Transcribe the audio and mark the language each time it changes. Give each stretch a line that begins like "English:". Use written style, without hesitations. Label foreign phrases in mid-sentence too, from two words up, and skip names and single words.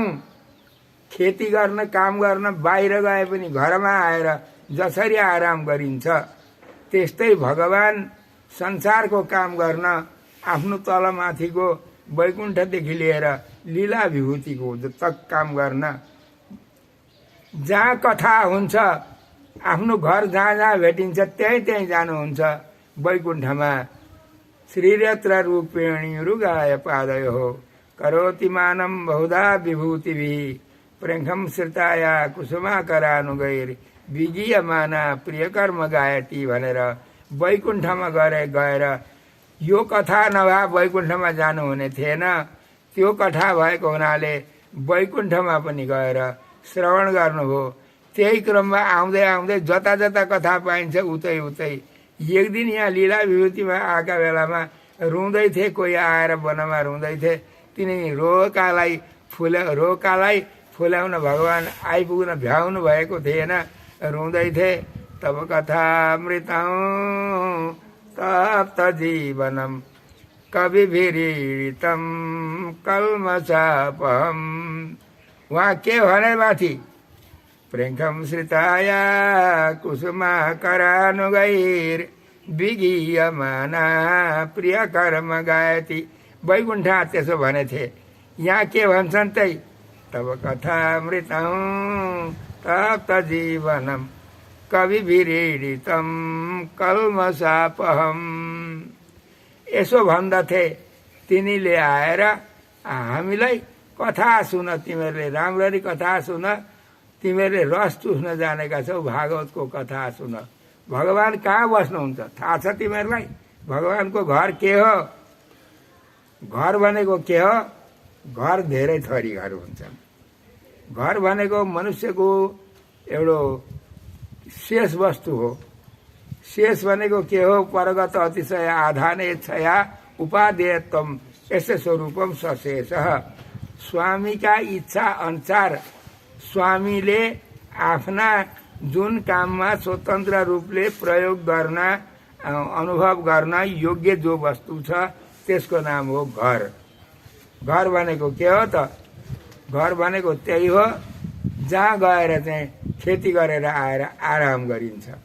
Nepali: खेती गर्न, काम गर्न बाहिर गए पनि घरमा आएर जसरी आराम गरिन्छ त्यस्तै भगवान संसारको काम गर्न आफ्नो तलमाथिको वैकुण्ठदेखि लिएर लीला विभूतिको जतक काम गर्न, जहाँ कथा हुन्छ, आफ्नो घर जहाँ जहाँ भेटिन्छ त्यहीँ जानुहुन्छ वैकुण्ठमा।
Sanskrit: श्रीरत्र रूपेणी रुगाय पादयो हो करोति मानम बहुधा विभूतिभिः प्रेखम श्रिताया कुसुमाकरानुगैर विगीयमाना प्रियकर्म गायती
Nepali: भनेर वैकुण्ठमा गएर यो कथा नभए वैकुण्ठमा जानुहुने थिएन। त्यो कथा भएको हुनाले वैकुण्ठमा पनि गएर श्रवण गर्नुभयो। त्यही क्रममा आउँदै आउँदै जता जता कथा पाइन्छ उतै उतै एक दिन यहाँ लीला विभूतिमा आएका बेलामा रुँदै थिए, कोही आएर वनमा रुँदै थिए। तिनी रोकालाई फुल्याउन भगवान आइपुग्न भ्याउनु भएको थिएन, रुँदै थिए।
Sanskrit: तब कथामृतम् तप्त जीवनम कविभिरीडितम कल्मषापहम्।
Nepali: उहाँ के भने माथि
Sanskrit: प्रेखम श्रिताया कुसुमाकरानुगैर विगीयमाना प्रिय कर्म गायती।
Nepali: वैकुण्ठ त्यसो भनेथे। यहाँ के भन्छन् तै?
Sanskrit: तब कथामृतम् तप्त जीवनम कविभिरीडितम कल्मषापहम्।
Nepali: यसो भन्दथे। तिनीले आएर हामीलाई कथा सुन, तिमीहरूले राम्ररी कथा सुन, तिमीहरूले रस चुस्न जानेका छौ, भागवतको कथा सुन। भगवान कहाँ बस्नुहुन्छ थाहा छ तिमीहरूलाई? भगवानको घर के हो? घर भनेको के हो? घर धेरै थरी घर हुन्छन्। घर भनेको मनुष्यको एउटा शेष वस्तु हो। शेष भनेको के हो?
Sanskrit: परगत अतिशय आधाने छया उपादेयत्वम यस्य स्वरूपम सशेष।
Nepali: स्वामीका इच्छा अनुसार स्वामीले आफ्ना जुन काममा स्वतन्त्र रूपले प्रयोग गर्न, अनुभव गर्न योग्य जो वस्तु छ त्यसको नाम हो घर। घर भनेको के हो त? घर भनेको त्यही हो जहाँ गएर चाहिँ खेती गरेर आएर आराम गरिन्छ।